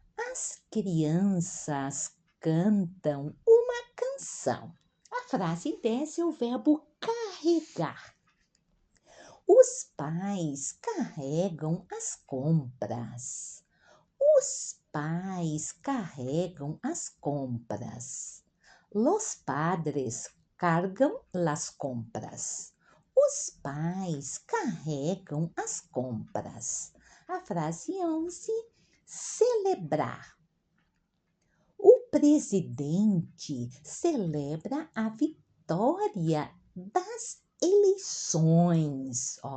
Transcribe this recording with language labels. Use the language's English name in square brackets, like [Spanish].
[Portuguese] As crianças cantam uma canção. A frase 10 é o verbo carregar. Os pais carregam as compras. Os pais carregam as compras. [Spanish] Los padres cargam las compras. [Portuguese] Os pais carregam as compras. A frase 11, celebrar. O presidente celebra a vitória das eleições.